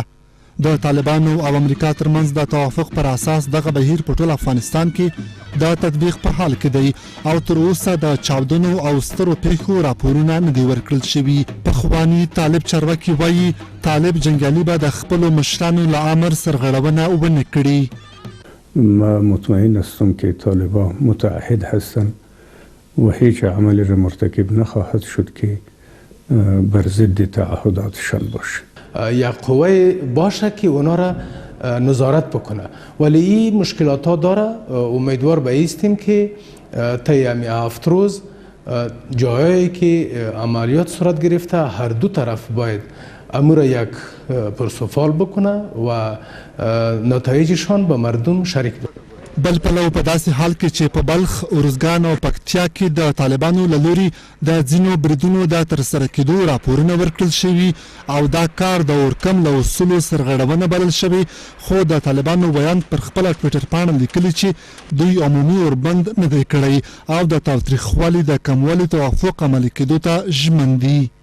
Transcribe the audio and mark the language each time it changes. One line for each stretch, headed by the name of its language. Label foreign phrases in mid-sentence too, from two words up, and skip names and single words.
Pashto: د طالبانو او امریکا ترمنځ د توافق پر اساس دغه بهیر په ټول افغانستان کې د تطبیق په حال کې دی او تر اوسه د چاودنو او سترو پیښو راپورونه نه دي ورکړل شوي. پخواني طالب چارواکي وایي طالب جنګیالي به د خپلو مشرانو له امر سرغړونه ونه کړي.
Persian: ما مطمئن هستم که طالبان متعهد هستند و هیچ عملی را مرتکب نخواهد شد که بر ضد تعهداتشان باشه. یک قوه باشه که اونا را نظارت بکنه، ولی این مشکلات ها داره. امیدوار به ایستیم که طی 7 روز جایی که عملیات صورت گرفته هر دو طرف باید امور یک پرسفال بکنه و نتایجشان به مردم شریک بکنه.
Pashto: بل پلو په داسې حال کې چې په بلخ، ارزګان او پکتیا کې د طالبانو له لوري د ځینو بریدونو د ترسره کېدو راپورونه ورکړل شوي او دا کار د اورکم له اصولو سرغړونه بلل شوی، خو د طالبانو بیان پر خپله ټویټر پاڼه لیکلي چې دوی عمومي اوربند نه دی کړی او د تاوتریخوالي د کموالي توافق عملي کېدو ته ژمن دي.